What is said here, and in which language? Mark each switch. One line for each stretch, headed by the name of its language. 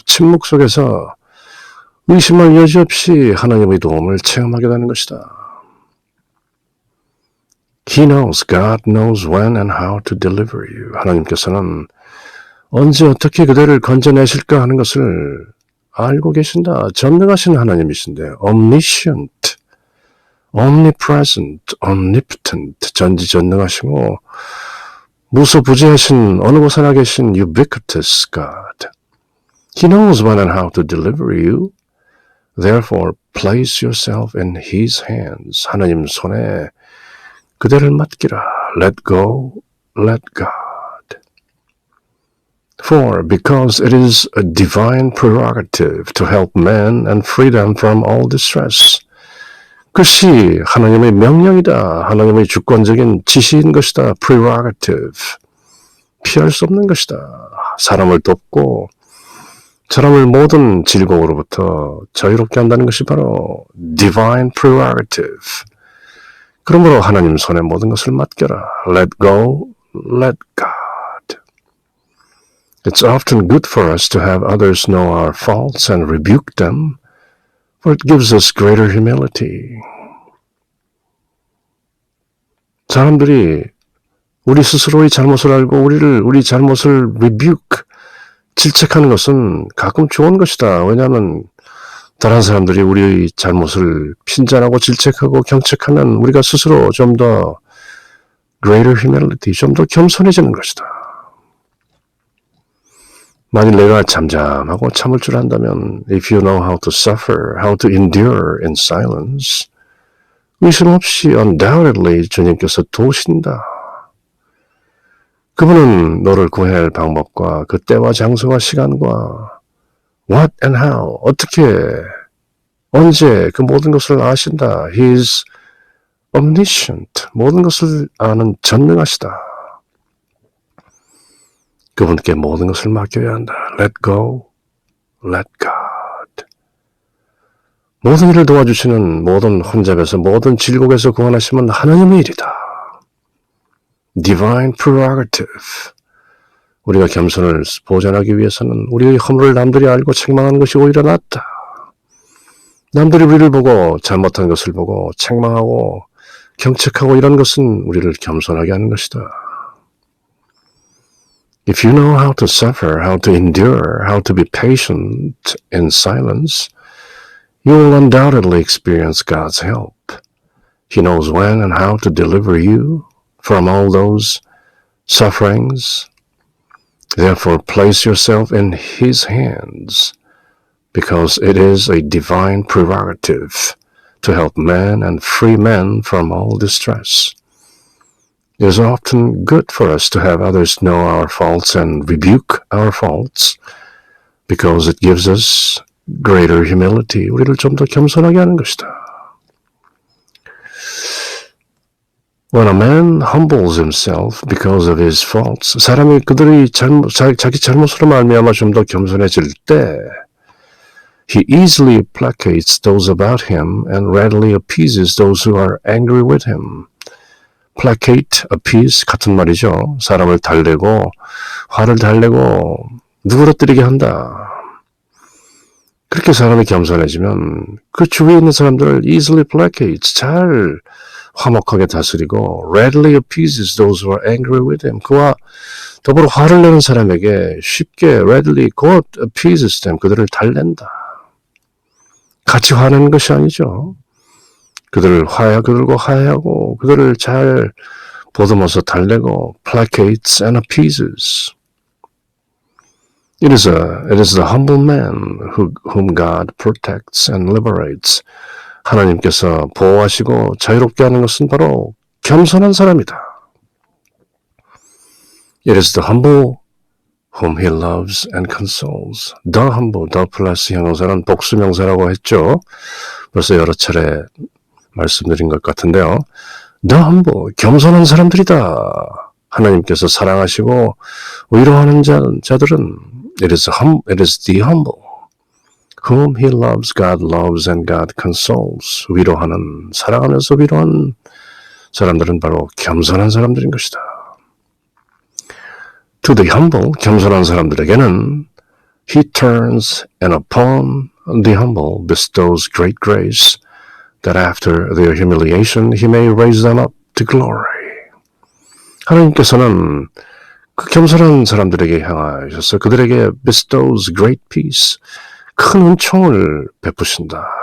Korean: 침묵 속에서 의심할 여지 없이 하나님의 도움을 체험하게 되는 것이다.
English: He knows, God knows when and how to deliver you.
Korean: 하나님께서는 언제 어떻게 그대를 건져내실까 하는 것을 알고 계신다. 전능하신 하나님이신데
English: omniscient, omnipresent, omnipotent,
Korean: 전지전능하시고 무소부지하신 어느 곳에나 계신
English: ubiquitous God. He knows when and how to deliver you. Therefore, place yourself in His hands.
Korean: 하나님 손에 그대를 맡기라.
English: Let go, let God. For because it is a divine prerogative to help man and free them from all distress.
Korean: 그것이 하나님의 명령이다. 하나님의 주권적인 지시인 것이다. prerogative. 피할 수 없는 것이다. 사람을 돕고 사람을 모든 질곡으로부터 자유롭게 한다는 것이 바로
English: divine prerogative.
Korean: 그러므로 하나님 손에 모든 것을 맡겨라.
English: Let go, let God. It's often good for us to have others know our faults and rebuke them, for it gives us greater humility.
Korean: 사람들이 우리 스스로의 잘못을 알고 우리 잘못을 rebuke, 질책하는 것은 가끔 좋은 것이다. 왜냐하면 다른 사람들이 우리의 잘못을 핀잔하고 질책하고 경책하면 우리가 스스로 좀 더
English: greater humility,
Korean: 좀 더 겸손해지는 것이다. 만일 내가 잠잠하고 참을 줄 안다면
English: if you know how to suffer, how to endure in silence,
Korean: 의심 없이
English: undoubtedly
Korean: 주님께서 도우신다. 그분은 너를 구해낼 방법과 그 때와 장소와 시간과
English: what and how,
Korean: 어떻게, 언제 그 모든 것을 아신다.
English: He is omniscient,
Korean: 모든 것을 아는 전능하시다. 그분께 모든 것을 맡겨야 한다.
English: Let go, let God.
Korean: 모든 일을 도와주시는 모든 혼잡에서 모든 질곡에서 구원하시면 하나님의 일이다.
English: Divine prerogative.
Korean: 우리가 겸손을 보존하기 위해서는 우리의 허물을 남들이 알고 책망하는 것이 오히려 낫다. 남들이 우리를 보고 잘못한 것을 보고 책망하고 경책하고 이런 것은 우리를 겸손하게 하는 것이다.
English: If you know how to suffer, how to endure, how to be patient in silence, you will undoubtedly experience God's help. He knows when and how to deliver you from all those sufferings. Therefore, place yourself in His hands, because it is a divine prerogative to help men and free men from all distress. It is often good for us to have others know our faults and rebuke our faults because it gives us greater humility.
Korean: 우리를 좀 더 겸손하게 하는 것이다.
English: When a man humbles himself because of his faults,
Korean: 사람이 그들이 자기 잘못으로 말미암아 좀 더 겸손해질 때
English: he easily placates those about him and readily appeases those who are angry with him. placate, appease
Korean: 같은 말이죠. 사람을 달래고 화를 달래고 누그러뜨리게 한다. 그렇게 사람이 겸손해지면 그 주위에 있는 사람들을
English: easily placates,
Korean: 잘 화목하게 다스리고
English: readily appeases those who are angry with him.
Korean: 그와 더불어 화를 내는 사람에게 쉽게 readily 곧
English: appeases them,
Korean: 그들을 달랜다. 같이 화내는 것이 아니죠. 그들과 화해하고 그들을 잘 보듬어서 달래고
English: placates and appeases. It is the humble man whom God protects and liberates.
Korean: 하나님께서 보호하시고 자유롭게 하는 것은 바로 겸손한 사람이다.
English: It is the humble whom he loves and consoles. The humble, the
Korean: 플러스 형용사는 복수명사라고 했죠. 벌써 여러 차례 말씀드린 것 같은데요.
English: The humble,
Korean: 겸손한 사람들이다. 하나님께서 사랑하시고 위로하는 자들은
English: it is the humble whom he loves, God loves and God consoles.
Korean: 위로하는, 사랑하면서 위로하는 사람들은 바로 겸손한 사람들인 것이다.
English: To the humble,
Korean: 겸손한 사람들에게는
English: he turns and upon the humble bestows great grace that after their humiliation he may raise them up to glory.
Korean: 하나님께서는 그 겸손한 사람들에게 향하셔서 그들에게
English: bestows great peace,
Korean: 큰 은총을 베푸신다.